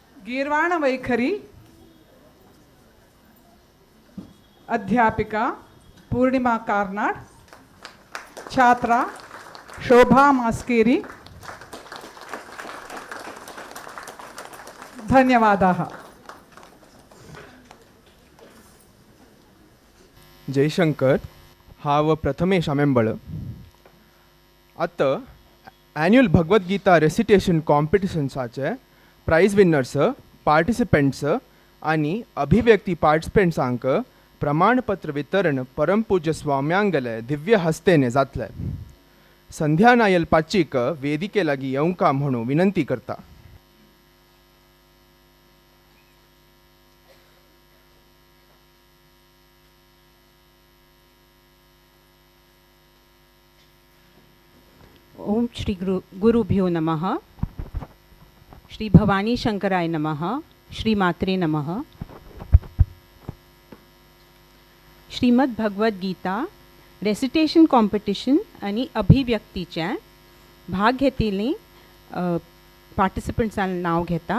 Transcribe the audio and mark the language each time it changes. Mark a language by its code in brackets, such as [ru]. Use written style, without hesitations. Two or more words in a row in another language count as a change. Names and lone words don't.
[kok] गीर्वाण वैखरी अध्यापिका पूर्णिमा कार्नाड, छात्रा शोभा मास्केरी। [sa] धन्यवादाः। [kok] जयशंकर हाव प्रथमेश आमेंबळ आतां [en] annual Bhagavadgita recitation [kok] कॉम्पिटिशन्साचे [en] prize winners, participants [kok] आनी अभिव्यक्ती पार्टिसिपेंट्सांक प्रमाणपत्र वितरण परमपूज्य स्वाम्यांगले दिव्य हस्तेने जातले। संध्या नायल पाचीक वेदिके लागीं येवंका म्हणून विनंती करता। [sa] ओम श्री गुरुभ्यो नमः। श्री भवानी शंकराय नमः। श्री मात्रे नमः। [en] Shrimad Bhagavad Gita recitation competition [kok] आणि अभिव्यक्तीचे भाग घेतिल्ली पार्टिसिपंट्सांचें नांव घेता।